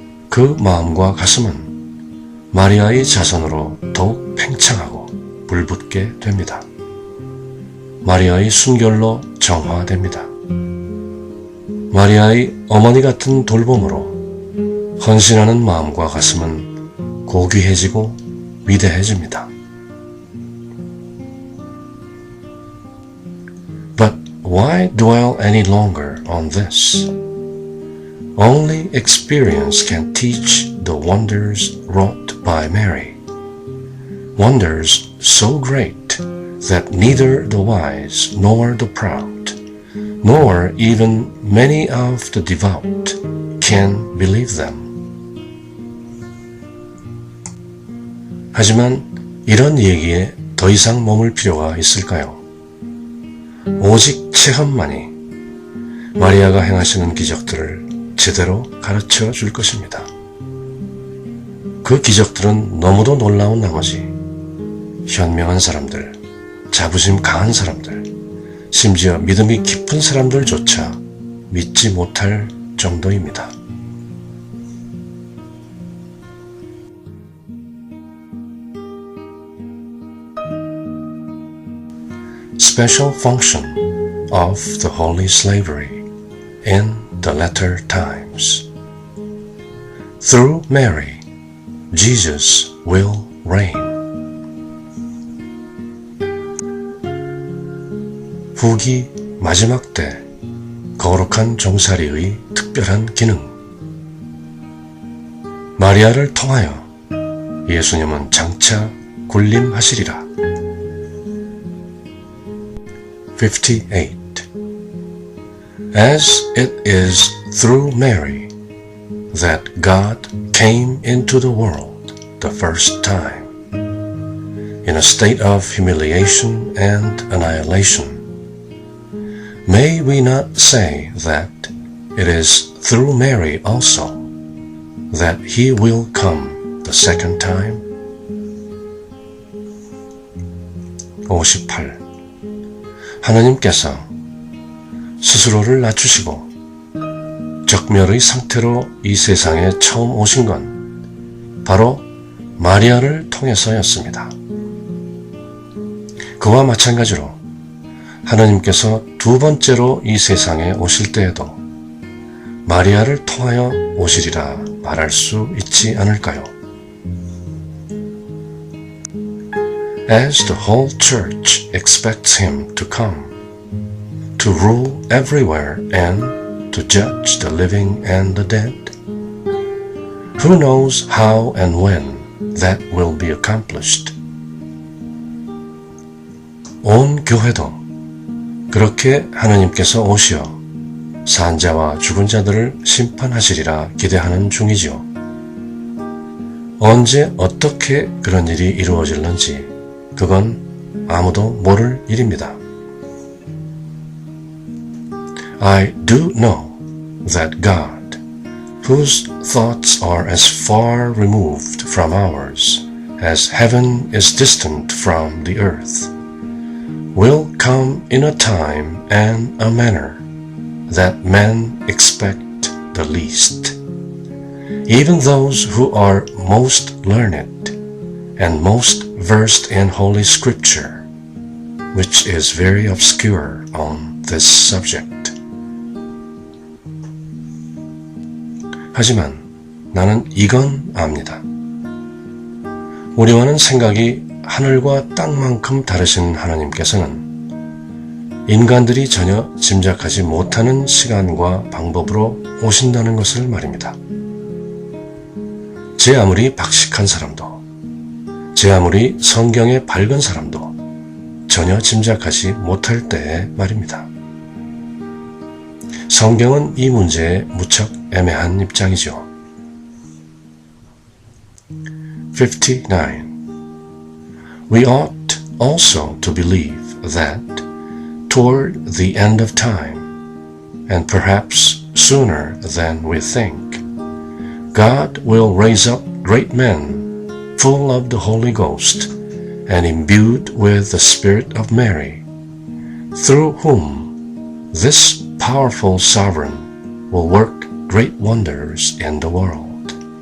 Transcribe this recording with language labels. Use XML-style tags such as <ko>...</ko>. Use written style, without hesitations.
<ko>그 마음과 가슴은 마리아의 자선으로 더욱 팽창하고 불붙게 됩니다. 마리아의 순결로 정화됩니다. 마리아의 어머니 같은 돌봄으로 헌신하는 마음과 가슴은 고귀해지고 위대해집니다.</ko> <en>But why dwell any longer on this? Only experience can teach the wonders wrought by Mary. Wonders so great that neither the wise nor the proud, nor even many of the devout can believe them.</en> <ko>하지만 이런 얘기에 더 이상 머물 필요가 있을까요? 오직 체험만이 마리아가 행하시는 기적들을 제대로 가르쳐 줄 것입니다. 그 기적들은 너무도 놀라운 나머지 현명한 사람들, 자부심 강한 사람들, 심지어 믿음이 깊은 사람들조차 믿지 못할 정도입니다.</ko> <en>Special function of the Holy Slavery in the latter times. Through Mary, Jesus will reign.</en> <ko>후기 마지막 때 거룩한 종살이의 특별한 기능. 마리아를 통하여 예수님은 장차 군림하시리라.</ko> <en>58. As it is through Mary that God came into the world the first time, in a state of humiliation and annihilation, may we not say that it is through Mary also that he will come the second time?</en> <ko>58. 하나님께서 스스로를 낮추시고 적멸의 상태로 이 세상에 처음 오신 건 바로 마리아를 통해서였습니다. 그와 마찬가지로 하나님께서 두 번째로 이 세상에 오실 때에도 마리아를 통하여 오시리라 말할 수 있지 않을까요?</ko> <en>As the whole church expects him to come, to rule everywhere and to judge the living and the dead, who knows how and when that will be accomplished.</en> <ko>온 교회도 그렇게 하나님께서 오시어 산자와 죽은 자들을 심판하시리라 기대하는 중이지요. 언제 어떻게 그런 일이 이루어질는지 그건 아무도 모를 일입니다.</ko> <en>I do know that God, whose thoughts are as far removed from ours as heaven is distant from the earth, will come in a time and a manner that men expect the least. Even those who are most learned and most versed in Holy Scripture, which is very obscure on this subject.</en> <ko>하지만 나는 이건 압니다. 우리와는 생각이 하늘과 땅만큼 다르신 하나님께서는 인간들이 전혀 짐작하지 못하는 시간과 방법으로 오신다는 것을 말입니다. 제 아무리 박식한 사람도, 제 아무리 성경에 밝은 사람도 전혀 짐작하지 못할 때의 말입니다. 성경은 이 문제에 무척 애매한 입장이죠.</ko> <en>59. We ought also to believe that toward the end of time, and perhaps sooner than we think, God will raise up great men full of the Holy Ghost and imbued with the Spirit of Mary, through whom this powerful sovereign will work great wonders in the world.</en>